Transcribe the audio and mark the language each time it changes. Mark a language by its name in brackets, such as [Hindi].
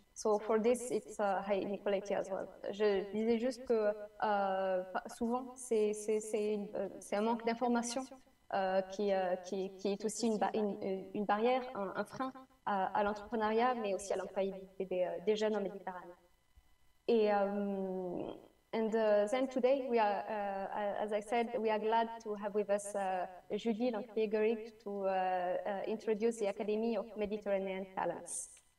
[English] So for this, it's high inequality as well. [French] Je disais juste que souvent, c'est un manque d'information qui est aussi une barrière, un frein à l'entrepreneuriat, mais aussi à l'employabilité des jeunes en Méditerranée. [English] Et And then today we are, as I said, we are glad to have with us Julie Lancrier-Guerig to introduce the Academy of Mediterranean Talents.